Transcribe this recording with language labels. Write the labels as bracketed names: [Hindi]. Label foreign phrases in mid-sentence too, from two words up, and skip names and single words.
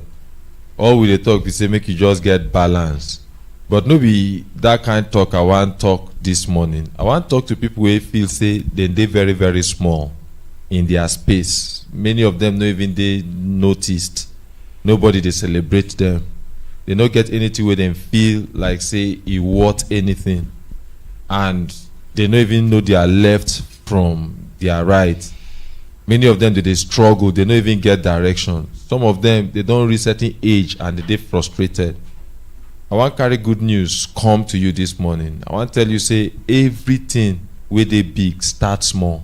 [Nigerian Pidgin] All we dey talk be say make you just get balance, but no be that kind talk I wan talk this morning. I wan talk to people wey feel say dem dey very very small in their space. Many of them no even dey noticed. Nobody dey celebrate them. They no get anything wey dem feel like say e worth anything, and they no even know their left from they are right. Many of them they struggle, they don't even get direction. Some of them they don't reach certain age and they frustrated. I want to carry good news come to you this morning. I want to tell you, say everything where they big start small.